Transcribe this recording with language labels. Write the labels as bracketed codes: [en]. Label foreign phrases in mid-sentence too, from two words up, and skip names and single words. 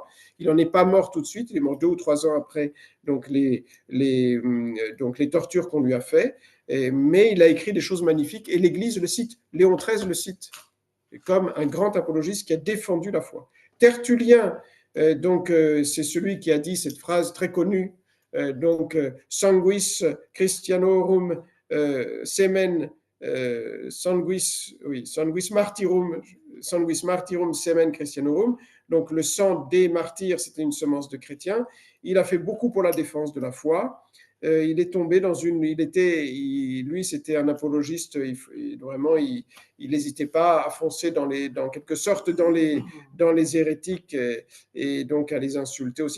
[fr] Il n'en est pas mort tout de suite, il est mort 2 ou 3 ans après donc les tortures qu'on lui a fait, mais il a écrit des choses magnifiques, et l'Église le cite, Léon XIII le cite, comme un grand apologiste qui a défendu la foi. Tertullien, c'est celui qui a dit cette phrase très connue, [la] sanguis Christianorum semen, sanguis martyrum semen Christianorum. [fr] Donc le sang des martyrs, c'était une semence de chrétiens. Il a fait beaucoup pour la défense de la foi. Il est tombé dans lui c'était un apologiste, il n'hésitait pas à foncer dans quelque sorte dans les hérétiques et donc à les insulter aussi.